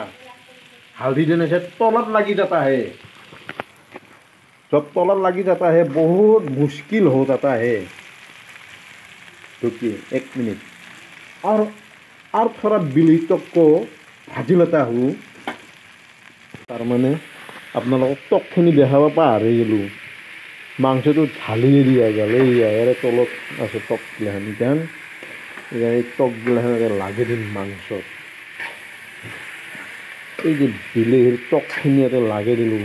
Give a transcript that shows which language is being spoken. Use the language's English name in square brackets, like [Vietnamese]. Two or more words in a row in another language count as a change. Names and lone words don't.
[Hindi] हल्दी देने से तलत लगी जाता है, जब तलत लगी जाता है बहुत मुश्किल हो जाता है। रुकिए 1 मिनट, और थोड़ा বিলাহী तक को भाजी लेता हूँ। [Assamese] তাৰ মানে আপোনালোকক টকখিনি দেখাব পাহৰি গ'লোঁ। মাংসটো ঢালিয়ে দিয়া গ'ল, ইয়াৰে তলত আছে টকগিলাখান। এতিয়া এই টকগিলাখান লাগে দিম মাংসত, এই যে বিলাহীৰ টকখিনি ইয়াতে লাগে দিলোঁ।